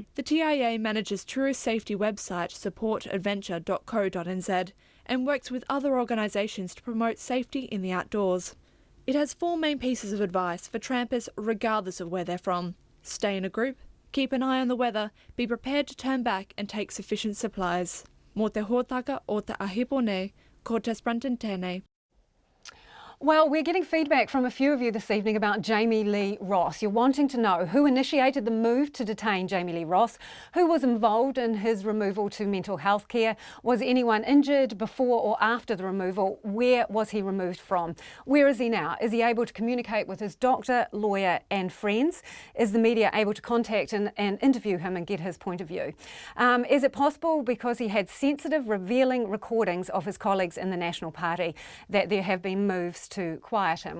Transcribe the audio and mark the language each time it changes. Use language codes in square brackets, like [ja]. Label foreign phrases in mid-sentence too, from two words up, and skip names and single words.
[en] The TIA manages tourist safety website supportadventure.co.nz and works with other organisations to promote safety in the outdoors. It has 4 main pieces of advice for trampers regardless of where they're from. Stay in a group, keep an eye on the weather, be prepared to turn back and take sufficient supplies. [mi] Mō te hōtaka o te ahipone, ko te Sprunton tēnei. [en] Well, we're getting feedback from a few of you this evening about Jamie Lee Ross. You're wanting to know who initiated the move to detain Jamie Lee Ross, who was involved in his removal to mental health care, was anyone injured before or after the removal, where was he removed from, where is he now, is he able to communicate with his doctor, lawyer and friends, is the media able to contact and interview him and get his point of view, is it possible because he had sensitive, revealing recordings of his colleagues in the National Party that there have been moves to quiet him?